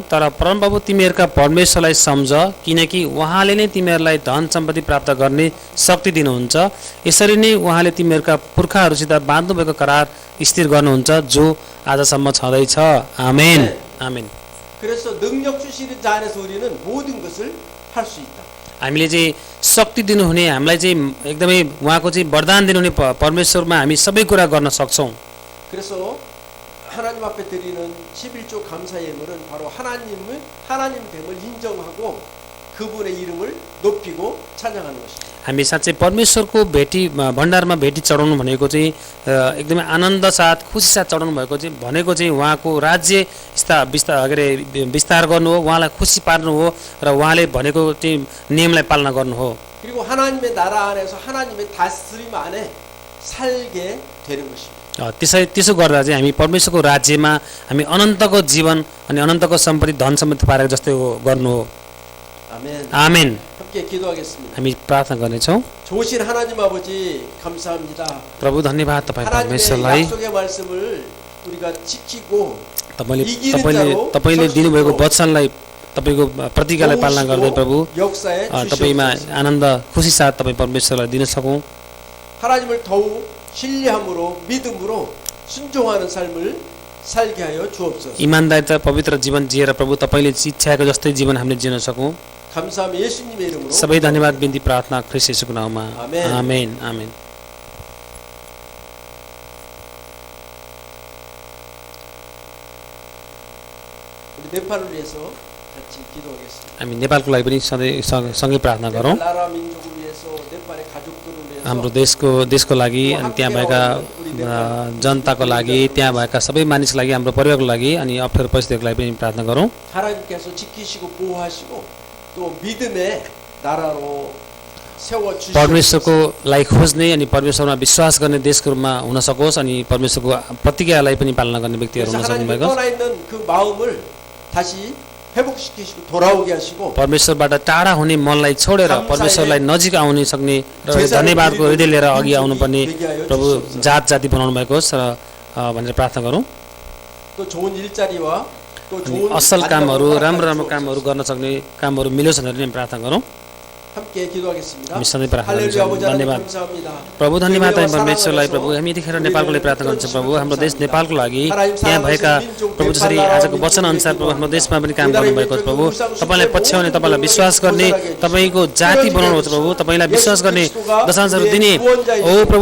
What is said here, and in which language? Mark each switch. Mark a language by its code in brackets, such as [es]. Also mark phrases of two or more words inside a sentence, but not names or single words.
[ne] तर परमप्रभु तिमीहरूका परमेश्वरलाई सम्झ, किनकि उहाँले नै तिमीहरूलाई धन सम्पत्ति प्राप्त गर्ने शक्ति दिनुहुन्छ। यसरी नै उहाँले तिमीहरूका पुर्खाहरूसित बाँध्नुभएको करार स्थिर गर्नुहुन्छ, जो आजसम्म छँदैछ। आमेन आमेन। [ko] 그래서 능력 주시는 자 안에서 우리는 모든 것을 할 수 있다. [ne] हामीले चाहिँ शक्ति दिनुहुने, हामीलाई चाहिँ एकदमै उहाँको चाहिँ वरदान दिनुहुने परमेश्वरमा हामी सबै कुरा गर्न सक्छौँ। [ko] 그래서 하나님 앞에 드리는 11조 감사 예물은 바로 하나님 됨을 인정하고 그분의 이름을 높이고 찬양하는 것입니다. [ne] हामी साँच्चै परमेश्वरको भेटी भण्डारमा भेटी चढाउनु भनेको चाहिँ एकदमै आनन्द साथ खुसी साथ चढाउनु भएको चाहिँ भनेको चाहिँ उहाँको राज्य विस्तार गर्नु हो, उहाँलाई खुसी पार्नु हो र उहाँले भनेको चाहिँ नियमलाई पालना गर्नु हो। [ko] 그리고 하나님의 나라 안에서 하나님의 다스림 안에 살게 되는 것입니다. [ne] त्यसो गर्दा चाहिँ हामी परमेश्वरको राज्यमा हामी अनन्तको जीवन अनि अनन्तको सम्पत्ति धन सम्पत्ति पारेको जस्तै गर्नु हो। [ko] 아멘. [ne] आमेन। [ko] 함께 기도하겠습니다. [ne] हामी प्रार्थना गर्नेछौँ। [ko] 좋으신 하나님 아버지 감사합니다. [ne] प्रभु धन्यवाद तपाईँ [ko] 하나님의 [ne] परमेश्वरलाई, [ko] 약속의 말씀을 우리가 지키고 [ne] तपाईँले दिनुभएको वचनलाई, तपाईँको प्रतिज्ञालाई पालना गर्दै प्रभु [ko] 역사에 [ne] तपाईँमा [ko] 주시옵소서. [ne] आनन्द खुसी साथ तपाईँ परमेश्वरलाई दिन सकौँ। [ko] 하나님을 더욱 신뢰함으로 믿음으로 순종하는 삶을 살게 하여 주옵소서. [ne] इमान्दारिता पवित्र जीवन जिएर प्रभु तपाईँले इच्छाएको जस्तै जीवन हामीले जिन सकौँ। [ko] 감사하며 예수님의 이름으로 [ne] सबै धन्यवाद बिन्ती प्रार्थना ख्रीष्ट येशूको नाममा। आमेन। आमेन आमेन। [ko] 우리 네팔을 위해서 같이 기도하겠습니다. [ne] हामी नेपालको लागि पनि सधैँ सँगै प्रार्थना गरौँ। [ko] 나라 민족을 위해서 네팔의 가족들을 위해서 [ne] हाम्रो देशको लागि अनि त्यहाँ भएका जनताको लागि, त्यहाँ भएका सबै मानिसको लागि, हाम्रो परिवारको लागि अनि अप्ठ्यारो परिस्थितिको लागि पनि प्रार्थना गरौँ। [ko] 하나님께서 지키시고 보호하시고 또 믿음의 나라로 세워 주시옵소서. [ne] परमेश्वरको लागि खोज्ने अनि परमेश्वरमा विश्वास गर्ने देशको रूपमा हुन सकोस् अनि परमेश्वरको प्रतिज्ञालाई पनि पालना गर्ने व्यक्तिहरू हुन [ko] 그래서 [ne] सक्नु [ko] 하나님이 [ne] भएको। [ko] 떠나 있는 그 마음을 다시 회복시키시고 돌아오게 하시고 [ne] परमेश्वरबाट टाढा हुने मनलाई छोडेर परमेश्वरलाई नजिक आउन सक्ने र धन्यवादको हृदय लिएर अघि आउनुपर्ने प्रभु जात जाति बनाउनु भएको होस् र भनेर प्रार्थना गरौँ। [ko] 또 좋은 일자리와 또 [ne] अनि [ko] 좋은 [ne] असल कामहरू, [ko] 가정을 [ne] राम्रो राम्रो [ko] 허락하여 [ne] कामहरू गर्न सक्ने कामहरू मिलोस् भनेर पनि प्रार्थना गरौँ। [ko] 함께 기도하겠습니다. [ne] हामी सधैँ प्रार्थना [ko] 할렐루야 [ne] गर्छौँ। [ko] 아버지 하나님 [ne] धन्यवाद [ko] 감사합니다. [ne] प्रभु, धन्यवाद तपाईँ [ko] 사랑하셔서 [ne] परमेश्वरलाई प्रभु। हामी यतिखेर नेपालको लागि प्रार्थना गर्छौँ प्रभु, हाम्रो देश नेपालको लागि त्यहाँ भएका प्रभु जसरी आजको वचन अनुसार प्रभु हाम्रो देशमा पनि काम गर्नुभएको छ प्रभु। तपाईँलाई पछ्याउने, तपाईँलाई विश्वास गर्ने, तपाईँको जाति बनाउनुहोस् प्रभु, तपाईँलाई विश्वास गर्ने, दशांशहरू दिने हो प्रभु।